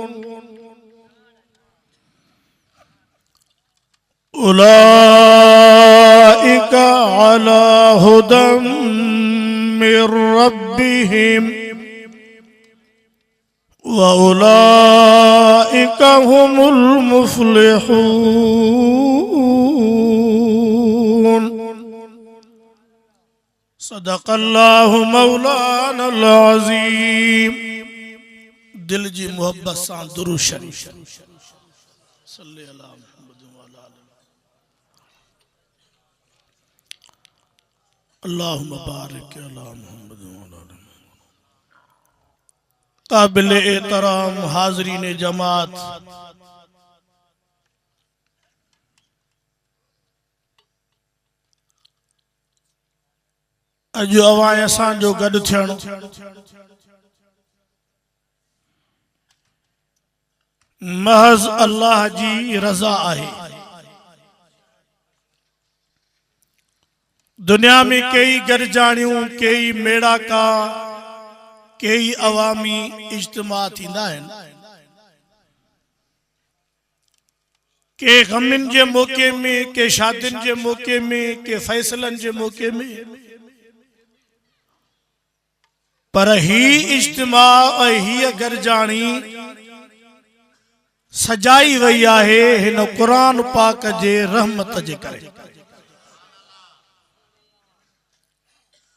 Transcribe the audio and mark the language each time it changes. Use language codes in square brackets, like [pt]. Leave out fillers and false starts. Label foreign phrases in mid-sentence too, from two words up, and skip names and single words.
[ar] أولئك على هدى من ربهم وأولئك هم المفلحون صدق الله مولانا العظيم. [sd] दिल जी मोहब्बत सां दुरूद शरीफ [ar] صل على اللهم بارك على محمد وعلى آل محمد. [sd] काबिल एहतराम हाज़रीन जमात, अॼु अवां असांजो गॾु थियणु महज़ अल्लाह जी रज़ा आहे। दुनिया में कई गॾिजाणियूं, कई मेड़ाका, कई अवामी इज्तिमा थींदा आहिनि। के ग़मिन जे मौके में, के शादियुनि जे मौके में, के फ़ैसलनि जे मौके में, पर ही इज्तिमा ऐं हीअ गॾिजाणी सजाई वई आहे हिन क़ुरान पाक जे रहमत जे करे।